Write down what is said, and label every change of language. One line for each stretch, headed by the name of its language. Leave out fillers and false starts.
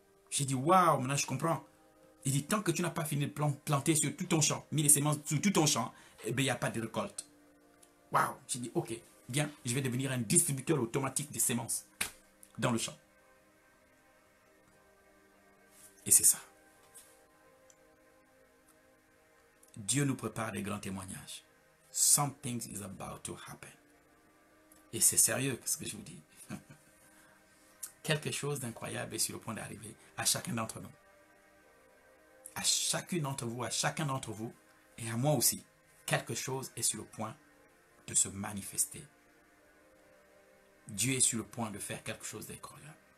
French: J'ai dit, waouh, maintenant je comprends. Il dit, tant que tu n'as pas fini de planter sur tout ton champ, mis les semences sur tout ton champ, eh bien, il n'y a pas de récolte. Waouh, j'ai dit, ok, bien, je vais devenir un distributeur automatique des semences dans le champ. Et c'est ça. Dieu nous prépare des grands témoignages.
English: Something is about to happen.
French: Et c'est sérieux ce que je vous dis. Quelque chose d'incroyable est sur le point d'arriver à chacun d'entre nous. À chacune d'entre vous, à chacun d'entre vous, et à moi aussi. Quelque chose est sur le point de se manifester. Dieu est sur le point de faire quelque chose d'incroyable.